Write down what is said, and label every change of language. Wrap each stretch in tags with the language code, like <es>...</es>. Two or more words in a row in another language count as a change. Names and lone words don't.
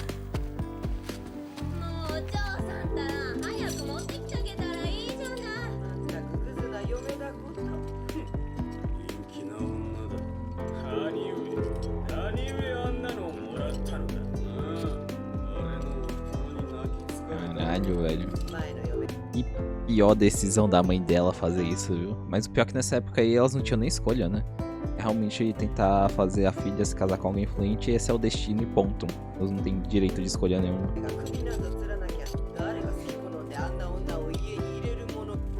<ja>もうお嬢さんたら早く持ってきてあげたらいいじゃない。クズな嫁だこと人気な女だ。何故あんなのをもらったのだ。俺の夫に泣きつかれた。</ja> <pt>Caralho, velho.</pt> <ja>前の嫁</ja> <pt>E pior decisão da mãe dela fazer isso, viu? Mas o pior é que nessa época aí elas não tinham nem escolha, né? Realmente tentar fazer a filha se casar com alguém influente, esse é o destino e ponto. Elas não têm direito de escolha nenhuma.</pt> <ja>が首などつらなきゃ誰が好き好んであんな女を家に入れるもの。</ja>